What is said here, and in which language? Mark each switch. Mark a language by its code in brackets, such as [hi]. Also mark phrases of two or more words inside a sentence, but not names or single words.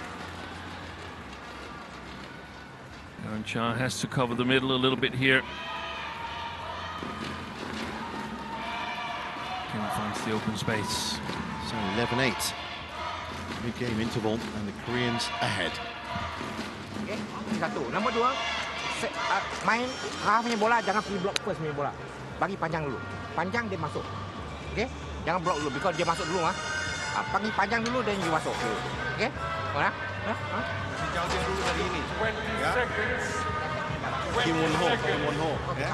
[en] Aaron Chia has to cover the middle a little bit here. Kim finds the open space. So 11-8. Mid-game interval and the Koreans ahead. [ms] Okay, satu. Nombor dua, main punya bola, jangan pergi [en] block first [ms] punya bola. Bagi panjang dulu. Panjang dia masuk. Okay? Jangan block dulu, because dia masuk dulu. Panggil panjang dulu dan you masuk. Okey? Mana? Sejauh dia dulu dari ini. [en] 20 seconds. Kim Won-ho, Kim Won-ho. [ms] Ya.